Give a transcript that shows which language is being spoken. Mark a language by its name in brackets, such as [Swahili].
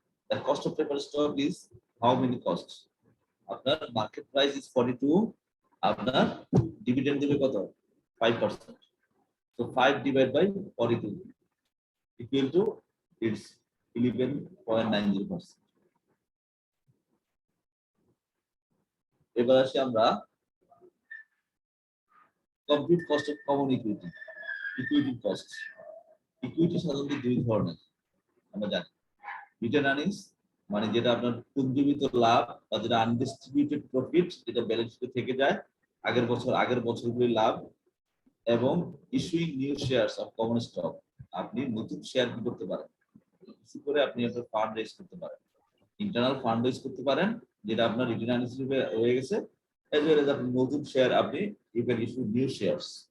[English] The cost of preferred stock is how many costs? [Bangla] আপনার [English] market price is 42, [Bangla] আপনার dividend দিবে কত? [English] 5%. So 5 divided by 42 equal to its 11.90%. এবার আসি আমরা complete cost of common equity, equity cost. [Bangla] Equity সাধারণত দুই ধরনের আমরা জানি। রিটার্ন আর্নিংস মানে যেটা আপনার পুঞ্জীবিত লাভ বা যেটা আনডিস্ট্রিবিউটেড প্রফিট, যেটা ব্যালেন্স শিটে থেকে যায় আগের বছরগুলির লাভ, এবং issuing new shares of common stock, আপনি নতুন শেয়ার কি করতে পারেন, ইস্যু করে আপনি আপনার ফান্ড রেজ করতে পারেন, ইন্টারনাল ফান্ড রেজ করতে পারেন, যেটা আপনার রিটার্ন আর্নিংস হিসেবে হয়ে গেছে, এজ ওয়েল এজ আপনি নতুন শেয়ার আপনি [English] You can issue new shares.